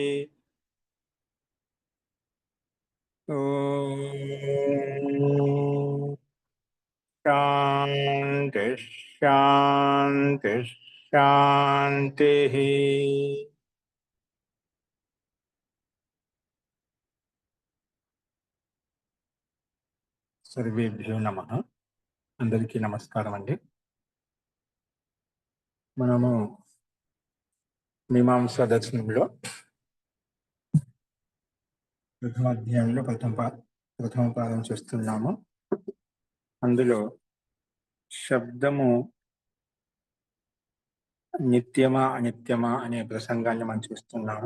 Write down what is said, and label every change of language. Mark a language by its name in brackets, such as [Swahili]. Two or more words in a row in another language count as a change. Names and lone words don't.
[Sanskrit] ओम शांति शांति शांति। सर्वेभ्यो नमः। [Telugu] అందరికీ నమస్కారం అండీ। మనము మీమాంసా దర్శనంలో ప్రథమ అధ్యాయంలో ప్రథమ పాదం చేస్తున్నాము. అందులో శబ్దము నిత్యమా అనిత్యమా అనే ప్రసంగాన్ని మనం చూస్తున్నాము.